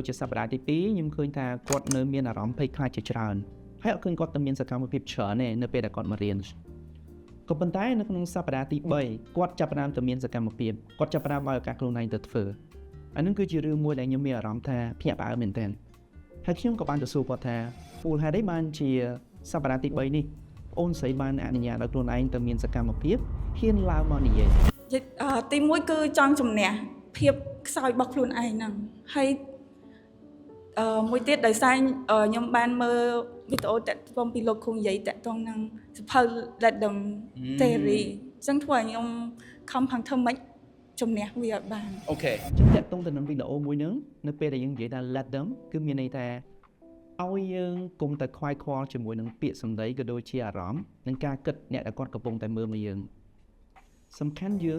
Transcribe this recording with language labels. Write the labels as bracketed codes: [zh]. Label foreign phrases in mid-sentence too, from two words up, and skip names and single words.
[km] ជាសប្តាហ៍ទី2ខ្ញុំឃើញថាគាត់នៅមានអារម្មណ៍ភ័យខ្លាចជាច្រើនហើយអត់ឃើញគាត់ទៅមានសកម្មភាពច្រើនទេនៅពេលដែលគាត់មករៀនក៏ប៉ុន្តែនៅក្នុងសប្តាហ៍ទី3គាត់ចាប់ផ្ដើមទៅមានសកម្មភាពគាត់ចាប់ផ្ដើមបើកឱកាសខ្លួនឯងទៅធ្វើអានឹងគឺជារឿងមួយដែលខ្ញុំមានអារម្មណ៍ថាភ្ញាក់ផ្អើលមែនទែនហើយខ្ញុំក៏បានទៅសួរគាត់ថាពូលហេតុអីបានជាសប្តាហ៍ទី3នេះអូនស្រីបានអនុញ្ញាតឲ្យខ្លួនឯងទៅមានសកម្មភាពហ៊ានឡើងមកនិយាយ ទី1គឺចង់ជំនះភាពខ្សោយរបស់ខ្លួនឯងហ្នឹងហើយមួយទៀតដោយសារខ្ញុំបានមើលវីដេអូតាក់ទងពីលោកគ្រូនិយាយតាក់ទងនឹងសភៅ [en] Let them theory [km] អញ្ចឹងធ្វើឲ្យខ្ញុំខំផឹងធ្វើម៉េចជំនះវាឲ្យបាន អូខេអញ្ចឹងតាក់ទងទៅនឹងវីដេអូមួយហ្នឹងនៅពេលដែលយើងនិយាយថា [en] Let them [km] គឺមានន័យថាឲ្យយើងកុំតែខ្វាយខ្វល់ជាមួយនឹងពាក្យសម្ដីក៏ដូចជាអារម្មណ៍និងការគិតអ្នកដែលគាត់កំពុងតែមើលមកយើងសំខាន់យើង